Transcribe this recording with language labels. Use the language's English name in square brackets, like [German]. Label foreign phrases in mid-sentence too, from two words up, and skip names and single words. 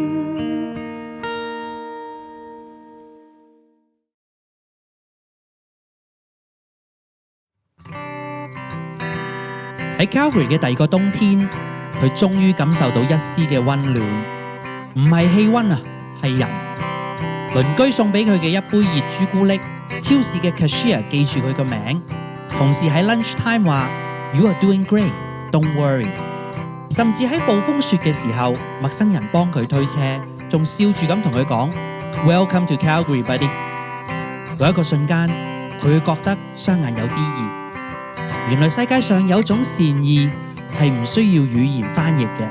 [Cantonese] 喺 Calgary 嘅第二個冬天，佢終於感受到一絲嘅溫暖，唔係氣溫啊，係人。鄰居送俾佢嘅一杯熱朱古力，超市嘅 cashier 記住佢個名，同事喺 [English] lunch time [Cantonese] 話 [English] You are doing great, don't worry。 [Cantonese] 甚至喺暴風雪嘅時候，陌生人幫佢推車，仲笑住咁同佢講 [English] Welcome to Calgary, [Cantonese] buddy。嗰一個瞬間，佢會覺得雙眼有啲熱， 原來世界上有種善意係唔需要語言翻譯嘅。